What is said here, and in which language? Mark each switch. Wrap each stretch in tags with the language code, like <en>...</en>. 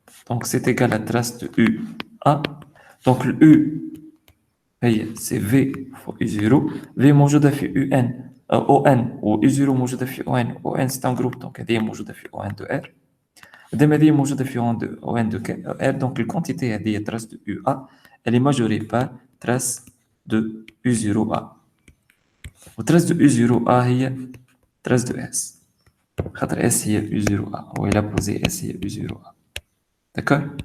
<fr>Donc c'est égal à trace de U A. Donc le U c'est V fois U0.</fr> <ar>V موجودة في UN ON و U0 موجودة في ON.</ar> <fr>ON c'est un groupe donc</fr> <ar>هذه موجودة في</ar> <fr>ON de R.</fr> <ar>دائما هذه موجودة في ON de R.</ar> <fr>Donc la quantité هذه trace de UA elle est majorée par trace de U0A. و trace de U0A هي trace de S.</fr> <ar>خاطر S هي</ar> <fr>U0A و il a posé S هي U0A. D'accord?</fr>